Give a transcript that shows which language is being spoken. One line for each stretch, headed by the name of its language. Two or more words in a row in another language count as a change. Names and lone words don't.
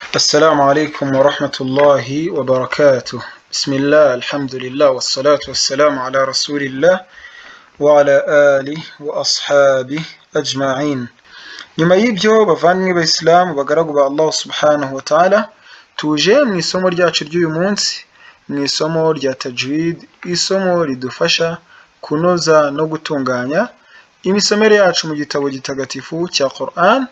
Arabic: السلام عليكم ورحمة الله وبركاته. بسم الله الحمد لله والصلاة والسلام على رسول الله وعلى آله وأصحابه أجمعين.
Kinyarwanda: nyuma y'ibyo bavandimwe b'Islam bagaragu ba
Arabic: الله سبحانه وتعالى,
Kinyarwanda: tuje mu isomo ryacu ry'uyu munsi, mu isomo rya tajwid, isomo ridufasha kunoza no gutunganya imisomere yacu mu gitabo gitagatifu cya Quran.